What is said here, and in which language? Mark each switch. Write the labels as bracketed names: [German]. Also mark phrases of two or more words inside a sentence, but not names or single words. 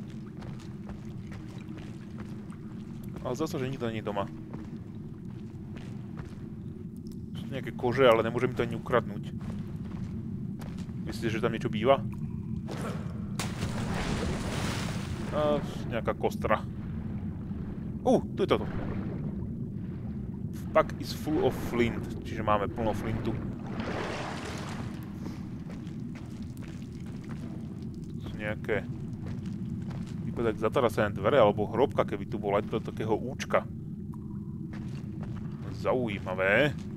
[Slovak] Ale zase, že nikto nie je doma. Sú tu nejaké kože, ale nemôžem mi to ani ukradnúť. Myslíte, že tam niečo býva? Nejaká kostra. Tu je toto. [English] Pack is full of flint, [Slovak] čiže máme plno flintu. Nejaké vypadá zatarasené dvere alebo hrobka, keby tu bola do takého účka. Zaujímavé.